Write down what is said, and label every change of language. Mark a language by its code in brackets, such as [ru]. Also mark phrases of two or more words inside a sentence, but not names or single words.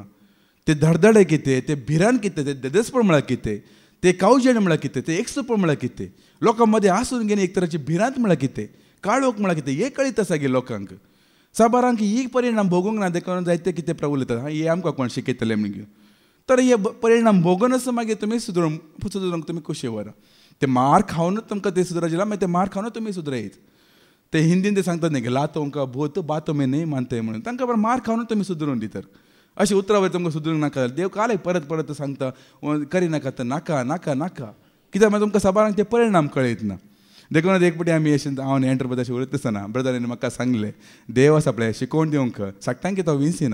[kok] ते धडधडे कितें, ते भिरान कितें, ते देदेसपण म्हळ्यार कितें, ते कावजेण म्हळ्यार कितें, ते एकसूपण म्हळ्यार कितें, लोकां मदें आसून घेवन एक तराची भिरांत म्हळ्यार कितें, काळोख म्हळ्यार कितें, हे कळीत आसा गे लोकांक. साबारांक ही परिणाम भोगूंक ना देखून जायते कितें उलयतात, हे आमकां कोण शिकयतले म्हणून. तर हे परिणाम भोगूनच मागीर तुमी सुदरूंक तुमी कशें वरा. ते मार खावनूच तुमकां ते सुदरचें ना, मागीर ते मार खावनूच तुमी सुदरयत. ते हिंदीन ते सांगतात न्ही [hi] लातों का भूत बातों में नहीं मानते [kok] म्हणून. तांकां बरें मार खावनूच तुमी सुदरून दितात. अशें उतरावर तुमकां सुदरूंक नाका. देव कालय परत परत सांगता करिनाका तर नाका नाका नाका. कित्याक मागीर तुमकां साबारांक ते परिणाम कळयत ना. देखून एक फावटी आमी अशें हांव एंटर पळय अशें उलयता आसतना ब्रदरांनी म्हाका सांगलें देव आसा पळय शिकोवन दिवंक सक्टांक तो विंसिना.